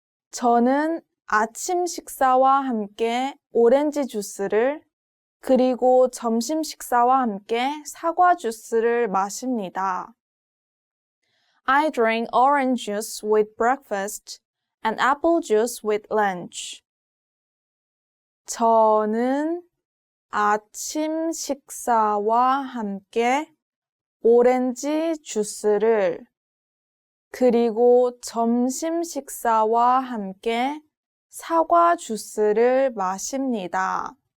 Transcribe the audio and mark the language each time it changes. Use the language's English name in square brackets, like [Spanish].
[Korean] 저는 아침 식사와 함께 오렌지 주스를 그리고 점심 식사와 함께 사과 주스를 마십니다. [English] I drink orange juice with breakfast and apple juice with lunch. [Korean] 저는 아침 식사와 함께 오렌지 주스를 그리고 점심 식사와 함께 사과 주스를 마십니다.